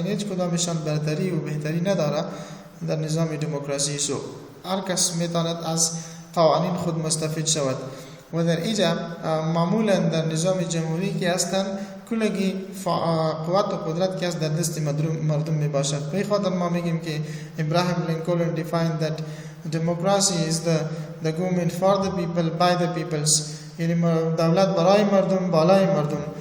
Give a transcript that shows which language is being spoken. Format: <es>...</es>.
<fa>یعنی هیچ کدامشان برتری و بهتری نداره در نظام دموکراسی. سو هر کس می تواند از قوانین خود مستفید شود و در اینجا معمولا در نظام جمهوری که هستند کلگی قوت و قدرت که است در دست مردم می باشد. به خاطر ما میگیم که</fa> <en>Abraham Lincoln defined that democracy is the government for the people by the peoples.</en> <fa>یعنی دولت برای مردم بالای مردم.</fa>